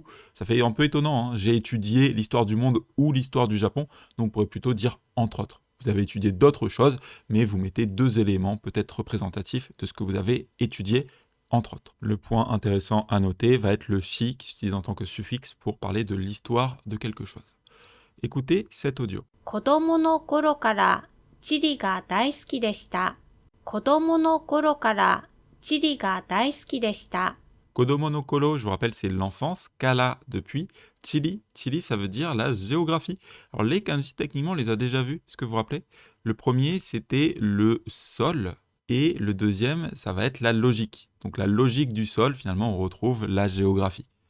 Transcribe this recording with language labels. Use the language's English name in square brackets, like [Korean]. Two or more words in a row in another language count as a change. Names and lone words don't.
[French] Ça fait un peu étonnant, hein. J'ai étudié l'histoire du monde ou l'histoire du Japon, donc on pourrait plutôt dire entre autres. Vous avez étudié d'autres choses, mais vous mettez deux éléments peut-être représentatifs de ce que vous avez étudié, entre autres. Le point intéressant à noter va être le shi qui s'utilise en tant que suffixe pour parler de l'histoire de quelque chose. Écoutez cet audio. [Japanese] 子供の頃から地理が大好きでした。子供の頃から地理が大好きでした。子供の頃, [French] je vous rappelle, c'est l'enfance. Kara, depuis. Chili, Chili, ça veut dire la géographie. Alors, les kanji, techniquement, on les a déjà vus. Est-ce que vous vous rappelez ? Le premier, c'était le sol. Et le deuxième, ça va être la logique. Donc, la logique du sol, finalement, on retrouve la géographie.